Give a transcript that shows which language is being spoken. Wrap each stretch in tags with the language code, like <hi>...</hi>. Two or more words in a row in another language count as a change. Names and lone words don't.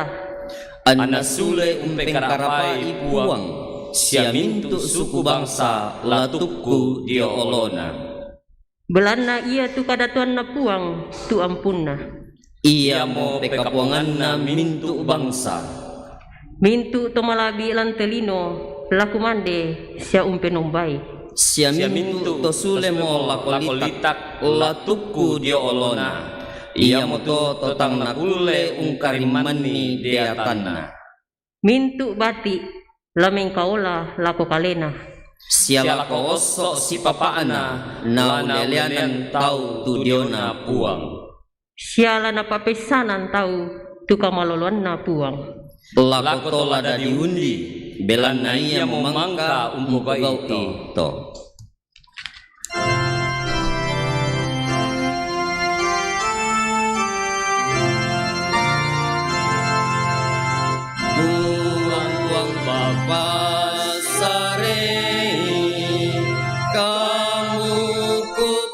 <sda>Anasule umpeng karapai puang. Sia mintu suku bangsa latukku dia olona. Belana ia tu kadatuan na puang tu ampunna. Ia mo pekapuangan na mintu bangsa. Mintu to malabi lantelino laku mande sia umpenombai. Sia mintu to sule mo lakolitak latukku dia olona. Ia mo to totang nakule ungkarimani dia tanah. Mintu bati lameng kaola laku kalena. Sia lako osok si papaana na ulelianan tau tu diona puang. Siala na papesanan tau tu kamaloluan na puang. Lako tola da diundi belan na ia memangka umpugau ito. Puang-puang bapa sare kamu ku</sda>